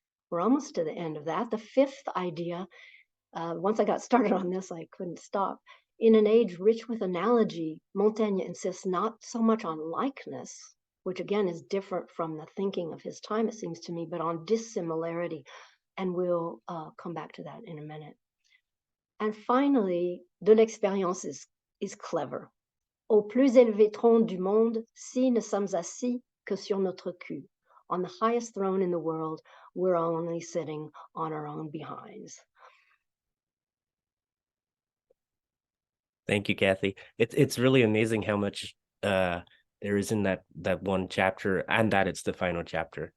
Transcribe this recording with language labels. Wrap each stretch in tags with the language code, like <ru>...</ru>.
<en>We're almost to the end of that. The fifth idea, once I got started on this, I couldn't stop. In an age rich with analogy, Montaigne insists not so much on likeness, which again is different from the thinking of his time, it seems to me, but on dissimilarity. And we'll come back to that in a minute. And finally, de l'expérience is clever.</en> <fr>Au plus élevé trône du monde, si ne sommes assis que sur notre cul.</fr> <en>On the highest throne in the world, we're only sitting on our own behinds. Thank you, Cathy. It's really amazing how much there is in that one chapter, and that it's the final chapter.</en>